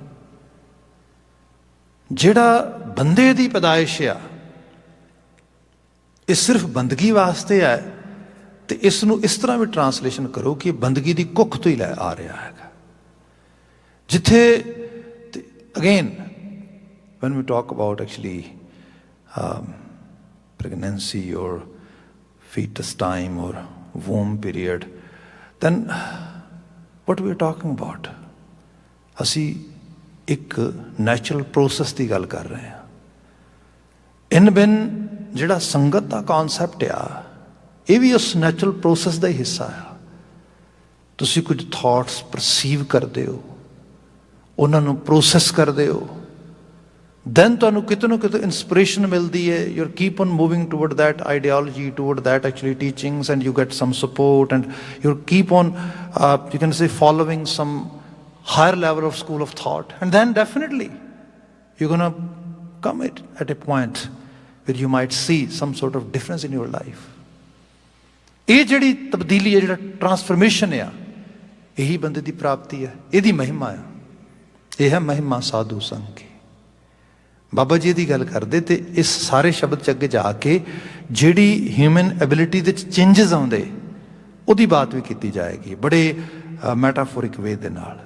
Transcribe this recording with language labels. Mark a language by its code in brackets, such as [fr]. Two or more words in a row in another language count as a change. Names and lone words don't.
[pa] ਜਿਹੜਾ ਬੰਦੇ ਦੀ ਪੈਦਾਇਸ਼ ਆ, ਇਹ ਸਿਰਫ ਬੰਦਗੀ ਵਾਸਤੇ ਹੈ। ਤੇ ਇਸ ਨੂੰ ਇਸ ਤਰ੍ਹਾਂ ਵੀ ਟਰਾਂਸਲੇਸ਼ਨ ਕਰੋ ਕਿ ਬੰਦਗੀ ਦੀ ਕੁੱਖ ਤੋਂ ਹੀ ਲੈ ਆ ਰਿਹਾ ਹੈਗਾ। [en] ਜਿੱਥੇ ਅਗੇਨ when we talk about actually pregnancy or fetus time or womb period, then what we are talking about, [pa] ਅਸੀਂ ਇੱਕ [en] natural process [pa] ਦੀ ਗੱਲ ਕਰ ਰਹੇ ਹਾਂ। ਇਨ ਬਿਨ ਜਿਹੜਾ ਸੰਗਤ ਦਾ ਕਨਸੈਪਟ ਆ, ਇਹ ਵੀ ਉਸ [en] natural process [pa] ਦਾ ਹੀ ਹਿੱਸਾ ਆ। ਤੁਸੀਂ ਕੁਝ [en] thoughts perceive [pa] ਕਰਦੇ ਹੋ, ਉਹਨਾਂ ਨੂੰ ਪ੍ਰੋਸੈਸ ਕਰਦੇ ਹੋ, ਦੈਨ ਤੁਹਾਨੂੰ ਕਿਤੇ ਨਾ ਕਿਤੇ ਇੰਸਪੀਰੇਸ਼ਨ ਮਿਲਦੀ ਹੈ। [en] you keep on moving toward that ideology, toward that actually teachings, and you get some support, and you keep on you can say following some higher level of school of thought, and then definitely you're going to come at a point where you might see some sort of difference in your life. [pa] ਇਹ ਜਿਹੜੀ ਤਬਦੀਲੀ ਹੈ, ਜਿਹੜਾ ਟਰਾਂਸਫਰਮੇਸ਼ਨ ਆ, ਇਹੀ ਬੰਦੇ ਦੀ ਪ੍ਰਾਪਤੀ ਹੈ, ਇਹਦੀ ਮਹਿਮਾ ਆ। ਇਹ ਹੈ ਮਹਿਮਾ ਸਾਧੂ ਸੰਗ ਕੀ। ਬਾਬਾ ਜੀ ਦੀ ਗੱਲ ਕਰਦੇ ਤੇ ਇਸ ਸਾਰੇ ਸ਼ਬਦ 'ਚ ਅੱਗੇ ਜਾ ਕੇ ਜਿਹੜੀ [en] human ability [pa] ਦੇ ਚੇਂਜਸ ਆਉਂਦੇ, ਉਹਦੀ ਬਾਤ ਵੀ ਕੀਤੀ ਜਾਏਗੀ ਬੜੇ [en] metaphoric way [pa] ਦੇ ਨਾਲ।